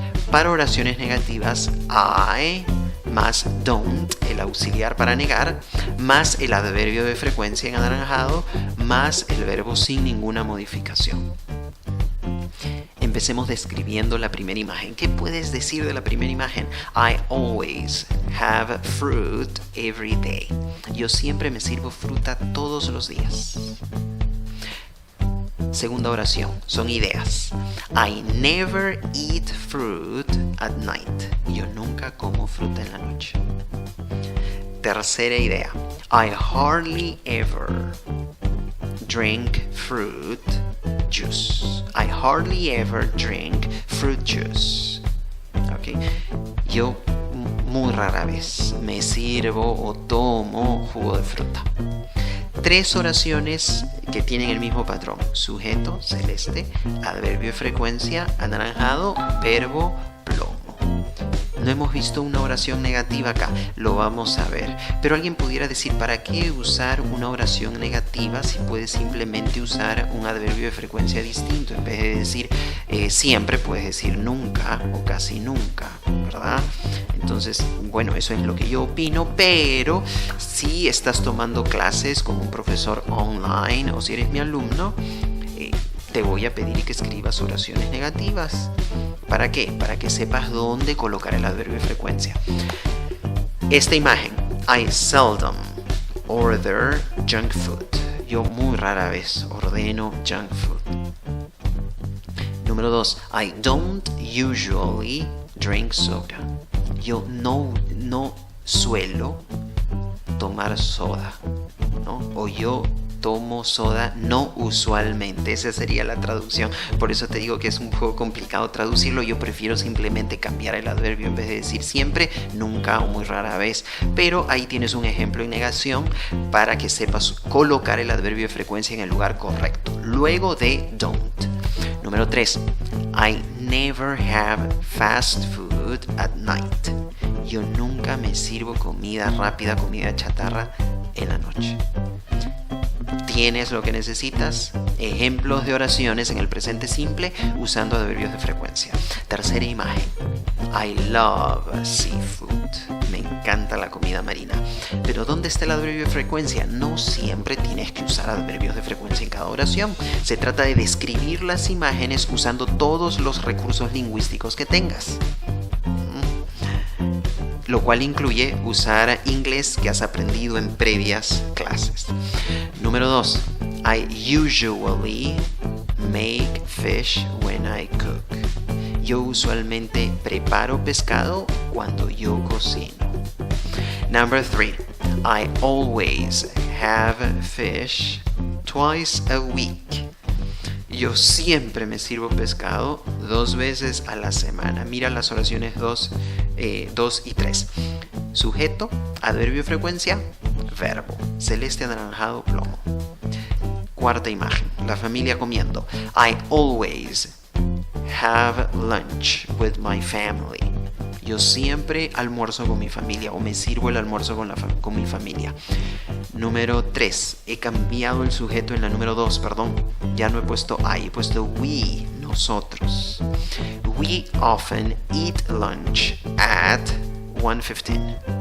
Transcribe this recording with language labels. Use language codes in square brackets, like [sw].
[es] Para oraciones negativas, I más don't, el auxiliar para negar, más el adverbio de frecuencia en anaranjado, más el verbo sin ninguna modificación. Empecemos describiendo la primera imagen. ¿Qué puedes decir de la primera imagen? [en] I always have fruit every day. [es] Yo siempre me sirvo fruta todos los días. Segunda oración, son ideas. [en] I never eat fruit at night. [es] Yo nunca como fruta en la noche. Tercera idea. [en] I hardly ever drink fruit juice. I hardly ever drink fruit juice. Okay. [es] Yo muy rara vez me sirvo o tomo jugo de fruta. 3 oraciones que tienen el mismo patrón. Sujeto, celeste, adverbio de frecuencia, anaranjado, verbo, plomo. No hemos visto una oración negativa acá, lo vamos a ver. Pero alguien pudiera decir, ¿para qué usar una oración negativa si puedes simplemente usar un adverbio de frecuencia distinto? En vez de decir siempre, puedes decir nunca o casi nunca, ¿verdad? Entonces, bueno, eso es lo que yo opino, pero si estás tomando clases con un profesor online o si eres mi alumno, te voy a pedir que escribas oraciones negativas. ¿Para qué? Para que sepas dónde colocar el adverbio de frecuencia. Esta imagen, [en] I seldom order junk food. [es] Yo muy rara vez ordeno junk food. [en] Número 2, I don't usually drink soda. [es] Yo no suelo tomar soda, ¿no? O yo tomo soda no usualmente. Esa sería la traducción. Por eso te digo que es un poco complicado traducirlo. Yo prefiero simplemente cambiar el adverbio en vez de decir siempre, nunca o muy rara vez. Pero ahí tienes un ejemplo en negación para que sepas colocar el adverbio de frecuencia en el lugar correcto. Luego de don't. Número 3. [en] I never have fast food at night. [es] Yo nunca me sirvo comida rápida, comida chatarra en la noche. ¿Tienes lo que necesitas? Ejemplos de oraciones en el presente simple usando adverbios de frecuencia. Tercera imagen. [en] I love seafood. [es] Me encanta la comida marina. Pero ¿dónde está el adverbio de frecuencia? No siempre tienes que usar adverbios de frecuencia en cada oración. Se trata de describir las imágenes usando todos los recursos lingüísticos que tengas. Lo cual incluye usar inglés que has aprendido en previas clases. Número 2. [en] I usually make fish when I cook. [es] Yo usualmente preparo pescado cuando yo cocino. [en] Number 3. I always have fish twice a week. [es] Yo siempre me sirvo pescado 2 veces a la semana. Mira las oraciones 2 y 3. Sujeto, adverbio de frecuencia, verbo. Celeste, anaranjado, plomo. Cuarta imagen. La familia comiendo. [en] I always have lunch with my family. [es] Yo siempre almuerzo con mi familia o me sirvo el almuerzo con mi familia. Número 3. He cambiado el sujeto en la número 2, perdón. Ya no he puesto I, he puesto we, nosotros. [en] We often eat lunch at 1:15.